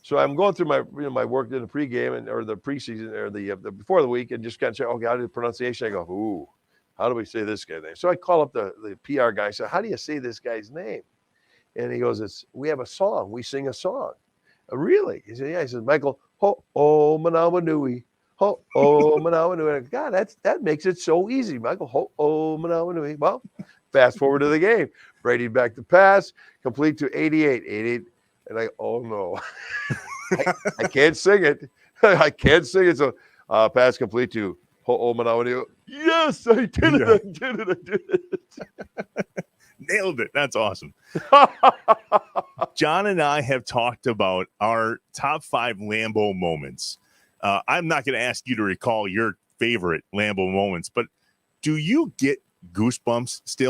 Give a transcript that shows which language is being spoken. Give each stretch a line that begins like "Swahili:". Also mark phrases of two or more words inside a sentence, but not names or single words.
English: So I'm going through my my work in the pregame or the preseason or the before the week and just kind of say, okay, how do the pronunciation? I go, ooh, how do we say this guy's name? So I call up the PR guy. I said, how do you say this guy's name? And he goes, we have a song. We sing a song. Really? He said, yeah. He says, Michael, ho oh manawa nui. Ho oh manawa nui. God, that makes it so easy, Michael. Ho oh manawa nui. Well, fast forward to the game. Brady back to pass, complete to 88. And oh no. I can't sing it. I can't sing it. So pass complete to ho oh manawa nui. Yes, I did it. I did it. Nailed it. That's awesome. John and I have talked about our top 5 Lambeau moments. I'm not going to ask you to recall your favorite Lambeau moments, but do you get goosebumps still?